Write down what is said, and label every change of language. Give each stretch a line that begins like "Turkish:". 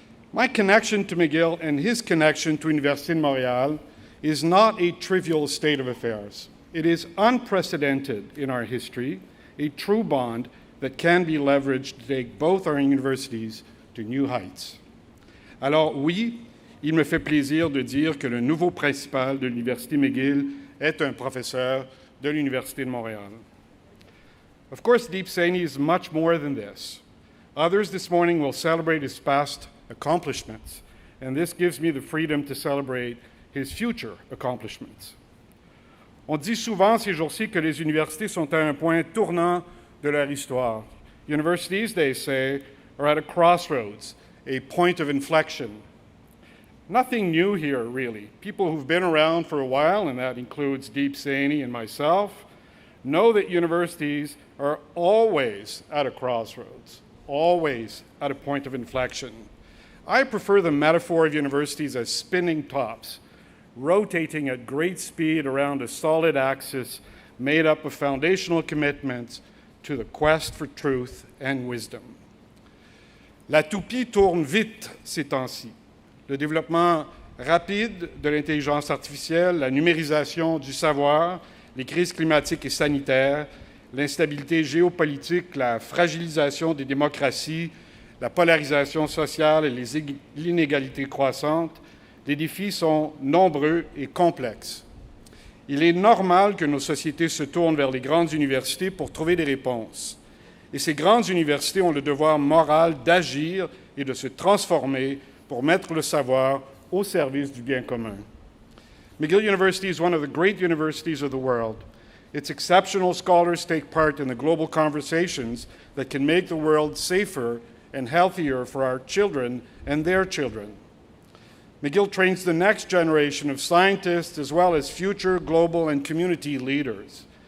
English: My connection to McGill and his connection to Université de Montréal is not a trivial state of affairs. It is unprecedented in our history, a true bond that can be leveraged to take both our universities to new heights.
French: Alors oui, il me fait plaisir de dire que le nouveau principal de l'Université McGill est un professeur de l'Université de Montréal.
English: Of course, Deep Saini is much more than this. Others this morning will celebrate his past accomplishments, and this gives me the freedom to celebrate his future accomplishments.
French: On dit souvent ces jours-ci que les universités sont à un point tournant de leur histoire.
English: Universities, they say, are at a crossroads, a point of inflection. Nothing new here, really. People who've been around for a while, and that includes Deep Saini and myself, know that universities are always at a crossroads, always at a point of inflection. I prefer the metaphor of universities as spinning tops, rotating at great speed around a solid axis made up of foundational commitments to the quest for truth and wisdom.
French: La toupie tourne vite ces temps-ci. Le développement rapide de l'intelligence artificielle, la numérisation du savoir, les crises climatiques et sanitaires, l'instabilité géopolitique, la fragilisation des démocraties, la polarisation sociale et les inégalités croissantes, les défis sont nombreux et complexes. Il est normal que nos sociétés se tournent vers les grandes universités pour trouver des réponses. Et ces grandes universités ont le devoir moral d'agir et de se transformer pour mettre le savoir au service du bien commun.
English: McGill University is one of the great universities of the world. Its exceptional scholars take part in the global conversations that can make the world safer and healthier for our children and their children. McGill trains the next generation of scientists as well as future global and community leaders.